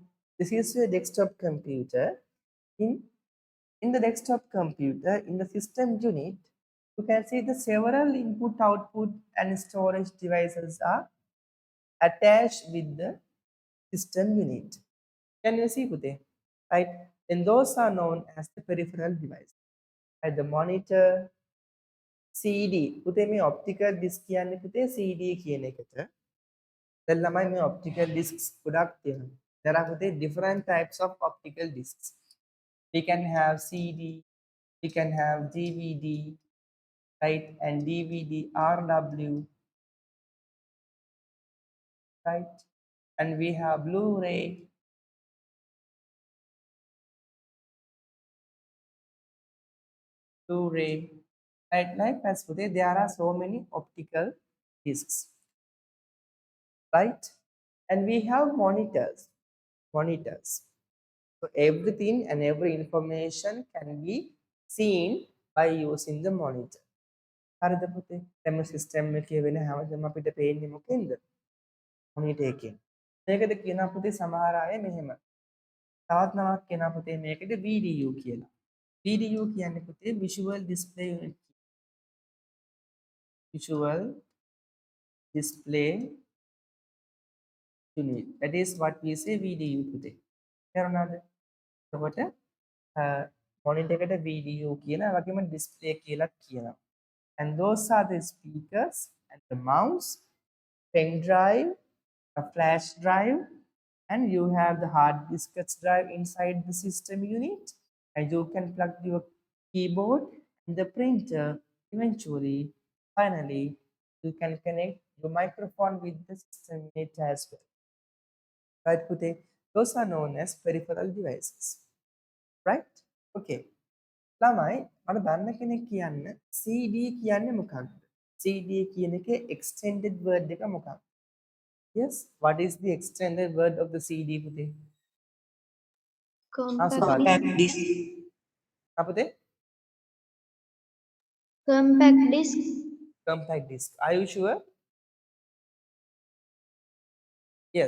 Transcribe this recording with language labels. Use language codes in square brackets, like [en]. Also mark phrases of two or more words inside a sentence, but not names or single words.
[en] This is your desktop computer. In the desktop computer, in the system unit, you can see the several input, output, and storage devices are attached with the system unit. Can you see, Pute? Right? And those are known as the peripheral device. Like the monitor, CD. [si] Pute මේ [en] optical disc [si] කියන්නේ පුතේ CD කියන එකට. දැන් ළමයි මේ [en] optical discs [si] ගොඩක් තියෙනවා. [en] There are පුතේ different types of optical discs. We can have CD, we can have DVD, right? And DVD RW, right? And we have Blu-ray, right? Like as today, there are so many optical discs, right? And we have monitors. So everything and every information can be seen by using the monitor. [si] හරිද පුතේ? දැන් සිස්ටම් එකේ වෙන හැමදේම අපිට පේන්නේ මොකෙන්ද? මොනිටර් එකෙන්. මේකද කියනවා පුතේ සමහර අය මෙහෙම. තවත් නමක් කියනවා පුතේ මේකද VDU කියලා. [en] VDU [si] කියන්නේ පුතේ [en] visual display unit. Visual display unit. That is what we say VDU පුතේ. [si] තේරුණාද? එතකොට monitor එකට VDU කියලා වගේම display කියලා කියනවා. [en] And those are the speakers and the mouse, pen drive, a flash drive, and you have the hard disk drive inside the system unit, and you can plug your keyboard and the printer. Eventually, finally, you can connect your microphone with the system unit as well. Right, Pute? Those are known as peripheral devices. Right? Okay. [si] ළමයි මට දන්න කෙනෙක් කියන්න CD කියන්නේ මොකක්ද? CD කියන එකේ [en] extended word [si] එක මොකක්ද? [en] Yes, what is the extended word of the CD පුතේ? Compact disc. [si] පුතේ? [en] compact disc. Compact disc. Are you sure? Yes.